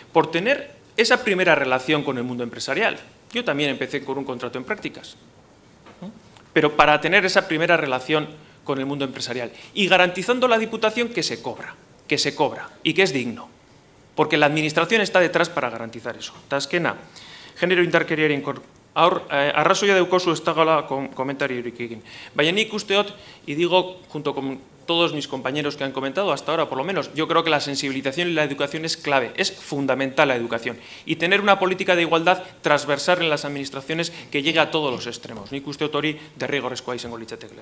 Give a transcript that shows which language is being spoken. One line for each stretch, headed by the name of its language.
Spanish: Por tener esa primera relación con el mundo empresarial. Yo también empecé con un contrato en prácticas, ¿no? Pero para tener esa primera relación con el mundo empresarial y garantizando la Diputación que se cobra y que es digno, porque la Administración está detrás para garantizar eso.
Basque: Azkena, genero indarkeriaren arrazoia daukazu ez dagoela komentariorik egin. Baina nik uste dut,
Spanish: y digo junto con todos mis compañeros que han comentado hasta ahora, por lo menos, yo creo que la sensibilización y la educación es clave, es fundamental la educación. Y tener una política de igualdad transversal en las administraciones que llegue a todos los extremos.
Basque: Nik uste dut hori derrigorrezkoa izango litzatekeela.